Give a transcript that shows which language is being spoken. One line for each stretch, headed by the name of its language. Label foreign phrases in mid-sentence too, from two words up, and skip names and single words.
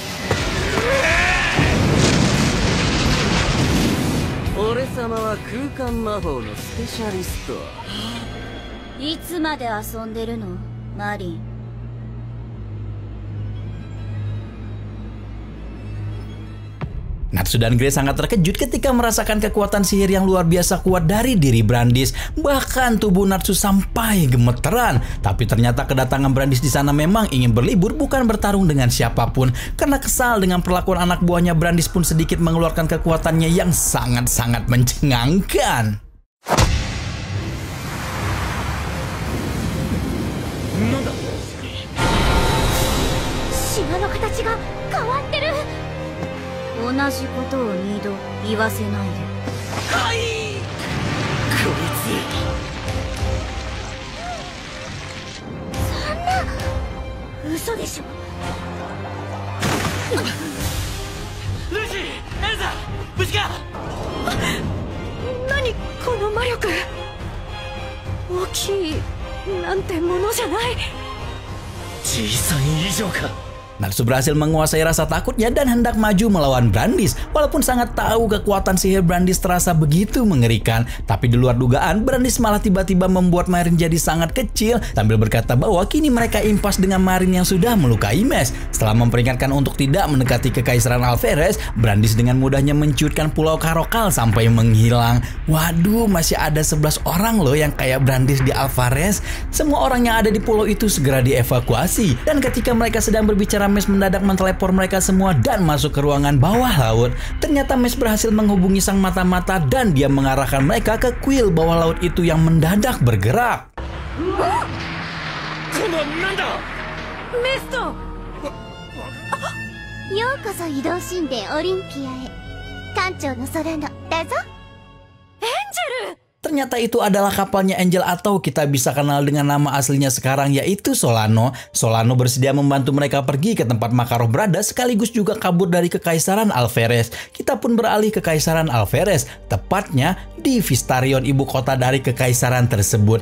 Japanese: 俺様は空間魔法のスペシャリスト。いつまで遊んでるのマリン。
Indonesian: Natsu dan Grace sangat terkejut ketika merasakan kekuatan sihir yang luar biasa kuat dari diri Brandis. Bahkan tubuh Natsu sampai gemeteran. Tapi ternyata kedatangan Brandis di sana memang ingin berlibur, bukan bertarung dengan siapapun. Karena kesal dengan perlakuan anak buahnya, Brandis pun sedikit mengeluarkan kekuatannya yang sangat-sangat mencengangkan.
Japanese: Shimaの形が変わってる。同じことを二度言わせないで。はい、こいそんな嘘でしょ。つ。ルーシー、エルザ、無事か？何この魔力、大きいなんてものじゃない。小さい以上か。
Indonesian: Natsu berhasil menguasai rasa takutnya dan hendak maju melawan Brandis. Walaupun sangat tahu kekuatan sihir Brandis terasa begitu mengerikan, tapi di luar dugaan Brandis malah tiba-tiba membuat Marine jadi sangat kecil sambil berkata bahwa kini mereka impas dengan Marine yang sudah melukai Mes. Setelah memperingatkan untuk tidak mendekati Kekaisaran Alferes, Brandis dengan mudahnya menciutkan Pulau Karokal sampai menghilang. Waduh, masih ada 11 orang loh yang kayak Brandis di Alferes. Semua orang yang ada di pulau itu segera dievakuasi, dan ketika mereka sedang berbicara, Mes mendadak mentelepor mereka semua dan masuk ke ruangan bawah laut. Ternyata Mes berhasil menghubungi sang mata-mata dan dia mengarahkan mereka ke kuil bawah laut itu yang mendadak bergerak. Mesto!
Japanese: ようこそ移動神殿オリンピアへ。艦長のソラノだぞ。エンジェル!
Indonesian: Ternyata itu adalah kapalnya Angel atau kita bisa kenal dengan nama aslinya sekarang yaitu Solano. Solano bersedia membantu mereka pergi ke tempat Makarov berada sekaligus juga kabur dari Kekaisaran Alferes. Kita pun beralih ke Kekaisaran Alferes, tepatnya di Vistarion, ibu kota dari Kekaisaran tersebut.